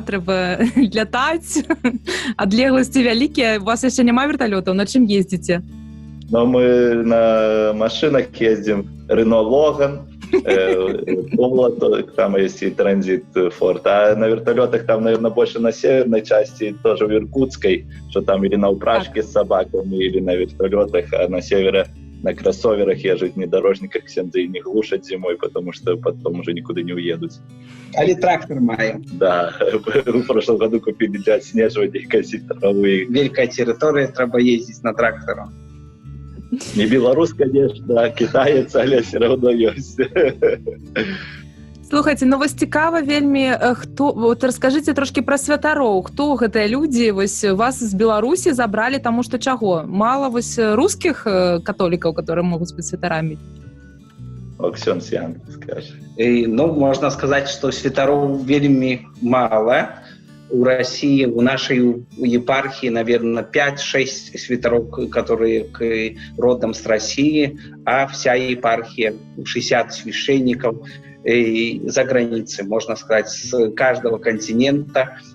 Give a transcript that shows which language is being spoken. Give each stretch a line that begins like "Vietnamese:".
Belarusian: Трэба лятаць, адлегласці вялікія. У вас яшчэ няма верталётаў, на чым ездзіце?
Russian: Но мы на машинах ездим. Renault Logan, Поло, там есть и транзит-форт. А на вертолетах там, наверное, больше на северной части, тоже в Иркутской, что там или на упряжке с собаками, или на вертолетах, а на севере на кроссоверах езжать, внедорожниках ксензы и не глушат зимой, потому что потом уже никуда не уедут.
Belarusian: Али трактор маем.
Russian: Да, в прошлом году купили для отснеживания и косить траву. Великая территория, треба ездить на трактору. Не белорус, конечно, а китаец, але все равно есть.
Belarusian: Слухайте, ну вось цікава вельмі, хто, вот раскажыце трошки пра святароў, хто гэтыя людзі, вось вас з Беларусі забралі, таму што чаго? Мала вось рускіх католікаў, которые могуць быць святарамі?
Russian: Оксёнс Ян, скажи. Ну, можно сказать, что
Belarusian: святароў вельмі мало.
Russian: У России, у нашей епархии, наверное, 5-6 святароў, которые родом с России, а вся епархия, 60 священников за границей, можно сказать, с каждого континента.